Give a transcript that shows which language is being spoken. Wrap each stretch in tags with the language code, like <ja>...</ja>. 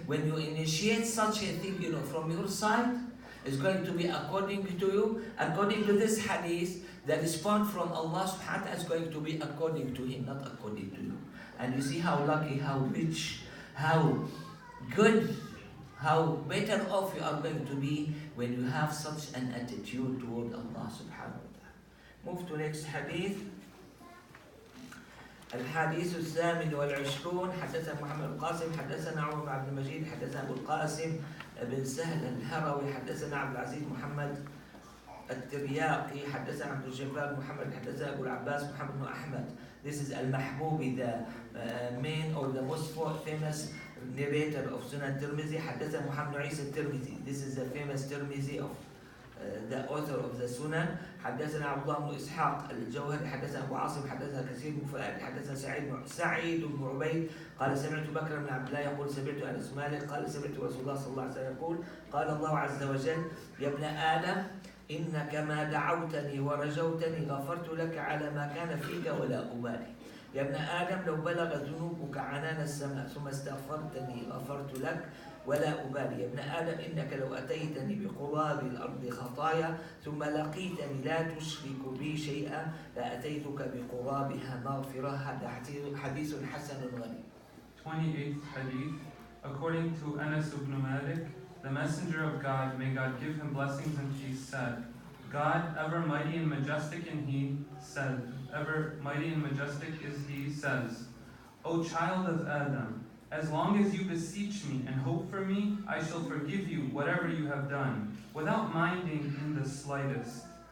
<en>When you initiate such a thing, from your side, it's going to be according to you, according to this hadith, the response from Allah subhanahu wa ta'ala is going to be according to Him, not according to you. And you see how lucky, how rich, how good, how better off you are going to be when you have such an attitude toward Allah subhanahu wa ta'ala. Move to next hadith.</en> <ar>الحديث الثامن والعشرون حدثنا محمد القاسم حدثنا عمر بن عبد المجيد حدثنا أبو القاسم بن سهل الهروي حدثنا عبد العزيز محمد الترياقي حدثنا عبد الجبار محمد حدثنا أبو العباس محمد بن أحمد.</ar> <en>This is Al-Mahbubi, the main or the most famous narrator of Sunan Tirmizi.</en> <ar>حدثنا محمد عيسى الترمذي.</ar> <en>This is the famous Tirmizi of the author of the Sunan.</en> <ar>حدثنا عبد الله بن إسحاق الجوهري حدثنا أبو عاصم حدثنا كثير بن فؤاد حدثنا سعيد بن عبيد قال سمعت بكر بن عبد الله يقول سمعت أنس مالك قال سمعت رسول الله صلى الله عليه وسلم يقول قال الله عز وجل يا ابن آدم إنك ما دعوتني ورجوتني غفرت لك على ما كان فيك ولا أبالي. يا ابن آدم لو بلغت ذنوبك عنان السماء ثم استغفرتني غفرت لك ولا أبالي. يا ابن آدم إنك لو أتيتني بقراب الأرض خطايا ثم لقيتني لا تشرك بي شيئا لأتيتك بقرابها مغفرة. هذا حديث حسن غريب.</ar> <en>28th Hadith. According to Anas ibn Malik, the Messenger of God, may God give him blessings and peace, said, God, ever mighty and majestic in He, said, ever mighty and majestic is He, says, O child of Adam, as long as you beseech me and hope for me, I shall forgive you whatever you have done, without minding in the slightest.</en>